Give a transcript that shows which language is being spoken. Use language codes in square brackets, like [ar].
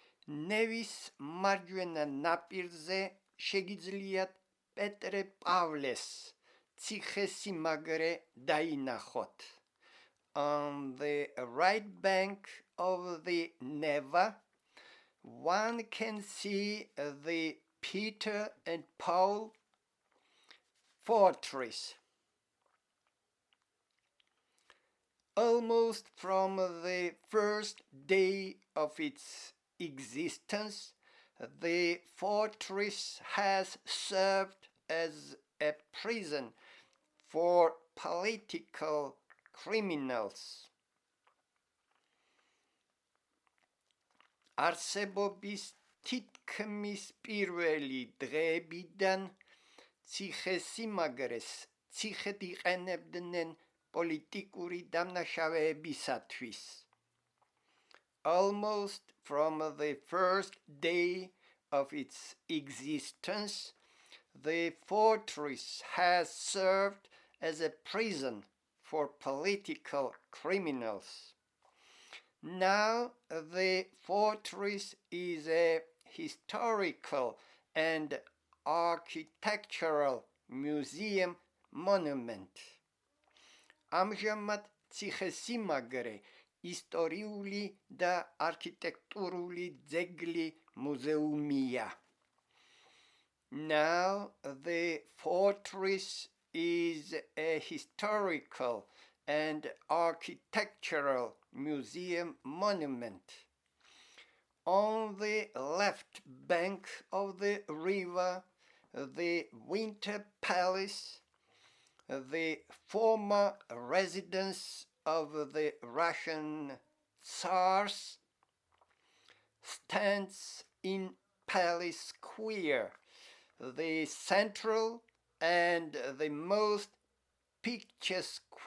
[ka] ნევის მარჯვენა ნაპირზე შეგიძლიათ პეტრე-პავლეს ციხესიმაგრე დაინახოთ. [en] On the right bank of the Neva, one can see the Peter and Paul fortress. Almost from the first day of its existence, the fortress has served as a prison for political criminals. [ka] არსებობის თითქმის პირველი დღეებიდან ციხესიმაგრეს ციხედ იყენებდნენ პოლიტიკური დამნაშავეებისათვის. [en] Almost from the first day of its existence, the fortress has served as a prison for political criminals. Now the fortress is a historical and architectural museum monument. [ka] ამჟამად ციხესიმაგრე ისტორიული და არქიტექტურული ძეგლი მუზეუმია. [en] Now the fortress is a historical and architectural museum monument. On the left bank of the river, the Winter Palace, the former residence of the Russian Tsars, stands in Palace Square, the central and the most picturesque